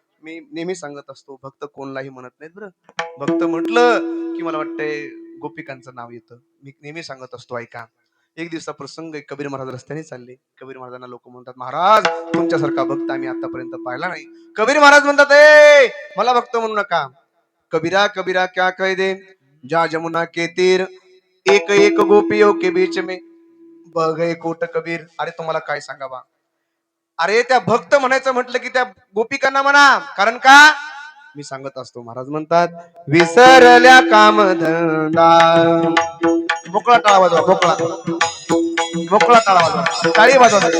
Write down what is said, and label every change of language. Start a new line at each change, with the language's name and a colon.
Marathi: मी नेहमी सांगत असतो, भक्त कोणलाही म्हणत नाहीत बरं. भक्त म्हटलं की मला वाटतंय गोपिकांचं नाव येतं. मी नेहमी सांगत असतो, ऐका. एक दिवसा प्रसंग आहे, कबीर महाराज रस्त्याने चालले. कबीर महाराजांना लोक म्हणतात, महाराज तुमच्यासारखा भक्त आम्ही आतापर्यंत पाहिला नाही. कबीर महाराज म्हणतात, ए मला भक्त म्हणू नका.
Hindi: कबीरा कबीरा क्या कह दे, जा जमुना के तीर एक एक गोपियों के बीच में बह गए कोट कबीर.
Marathi: अरे तुम्हाला काय सांगावा, अरे त्या भक्त म्हणायचं म्हटलं की त्या गोपिकांना म्हणा. कारण का, मी सांगत असतो, महाराज म्हणतात, विसरल्या कामधंदा. मोकळा टाळा वाजवा, मोकळा मोकळा टाळा वाजवा, टाळी वाजवा.